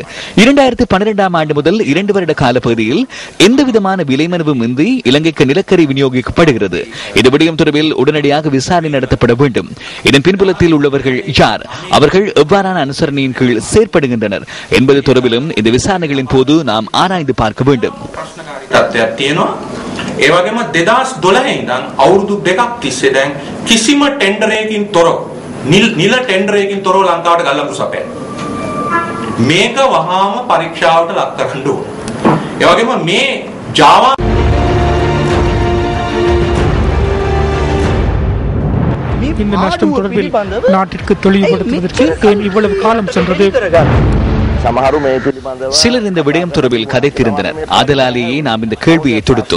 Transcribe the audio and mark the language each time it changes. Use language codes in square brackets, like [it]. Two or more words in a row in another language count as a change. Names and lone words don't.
[ta] 2012ஆம் ஆண்டு முதல் 2 வருட காலப்பகுதியில் எந்தவிதமான விலைமனுவும் இன்றி இலங்கைக்கு நிலக்கரி விநியோகிக்கப்படுகிறது. இந்த விடயம் தொடர்பில் உடனடியாக விசாரணை நடத்தப்பட வேண்டும். இதன் பின்புலத்தில் உள்ளவர்கள் யார், அவர்கள் எவ்வாறான அனுசரணையின் கீழ் செயற்படுகின்றனர் என்பது தொடர்பிலும் இந்த விசாரணைகளின் போது நாம் ஆராய்ந்து பார்க்க வேண்டும். [si] ඒ වගේම 2012 ඉඳන් අවුරුදු දෙකක් තිස්සේ දැන් කිසිම ටෙන්ඩරයකින් තොරව නිල ටෙන්ඩරයකින් තොරව ලංකාවට ගල්ලඟු සපයන මේක වහාම පරීක්ෂාවට ලක් කරන්න ඕන. ඒ වගේම මේ ජාවා [ta] இந்த நஷ்டம் தொடர்பில் நாட்டிற்கு தெளிவுபடுத்துவதற்கு ஏன் இவ்வளவு காலம் சென்றது? சிலர் இந்த விடயம் தொடர்பில் கதைத்திருந்தனர். ஆதலாலேயே நாம் இந்த கேள்வியை தொடுத்தோம்.